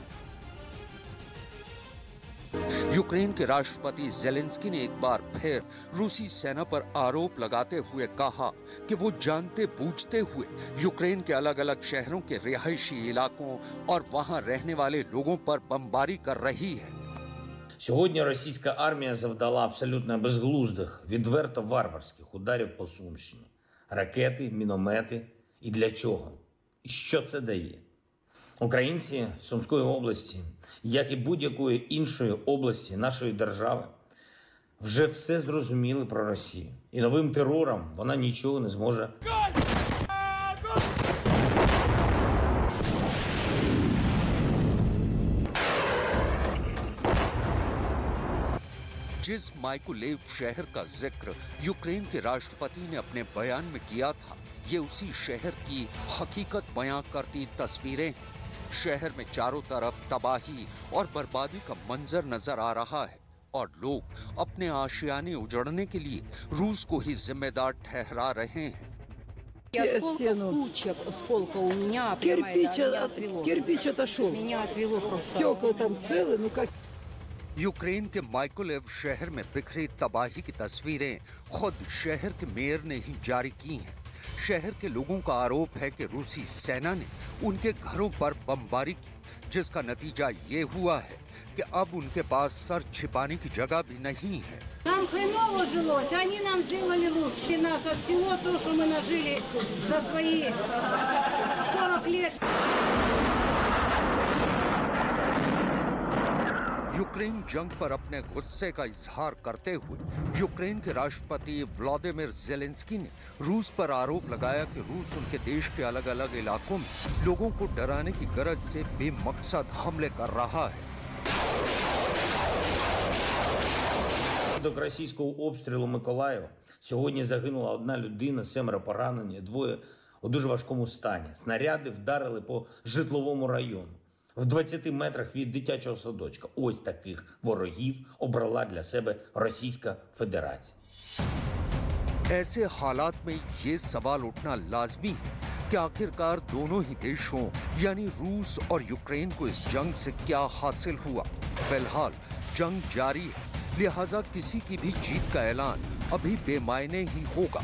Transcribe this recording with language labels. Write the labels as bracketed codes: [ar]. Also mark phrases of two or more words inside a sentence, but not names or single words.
[hi] यूक्रेन के राष्ट्रपति ज़ेलेंस्की ने एक बार फिर रूसी सेना पर आरोप लगाते हुए कहा कि वो जानते बूझते हुए यूक्रेन के अलग अलग शहरों के रिहायशी इलाकों और वहां रहने वाले लोगों पर बमबारी कर रही है। [uk] Сьогодні російська армія завдала абсолютно безглуздих, відверто варварських ударів по Сумщині. Ракети, міномети. І для чого? І що це дає? Українці Сумської області, як і будь-якої іншої області нашої держави, вже все зрозуміли про Росію. І новим терором вона нічого не зможе. [hi] जिस माइकोलेव शहर का जिक्र यूक्रेन के राष्ट्रपति ने अपने बयान में किया था, ये उसी शहर की हकीकत बयां करती तस्वीरें हैं। शहर में चारों तरफ तबाही और बर्बादी का मंजर नजर आ रहा है और लोग अपने आशियाने उजड़ने के लिए रूस को ही जिम्मेदार ठहरा रहे हैं। [ru] Сколько у меня, кирпич отошел. Меня отвело просто. Стекла там целы, ну как. [hi] यूक्रेन के माइकोलेव शहर में बिखरी तबाही की तस्वीरें खुद शहर के मेयर ने ही जारी की हैं। शहर के लोगों का आरोप है कि रूसी सेना ने उनके घरों पर बमबारी की, जिसका नतीजा ये हुआ है कि अब उनके पास सर छिपाने की जगह भी नहीं है। [ru] Нам хреново жилось, они нам сделали лучше нас от всего то, что мы нажили за свои 40 лет. [hi] यूक्रेन जंग पर अपने गुस्से का इजहार करते हुए यूक्रेन के राष्ट्रपति व्लादिमीर ज़ेलेंस्की ने रूस पर आरोप लगाया कि रूस उनके देश के अलग अलग इलाकों में लोगों को डराने की गरज से बेमकसद हमले कर रहा है। [uk] Внаслідок російського обстрілу Миколаєва сьогодні загинула одна людина, 7 поранені, 2 у дуже важкому стані. Снаряди вдарили по житловому району. В 20 метрах від дитячого садочка. Ось таких ворогів обрала для себе Російська Федерація. [hi] ऐसे हालात में ये सवाल उठना लाजमी है कि आखिरकार दोनों ही देशों यानी रूस और यूक्रेन को इस जंग से क्या हासिल हुआ। फिलहाल जंग जारी है, लिहाजा किसी की भी जीत का ऐलान अभी बेमायने ही होगा।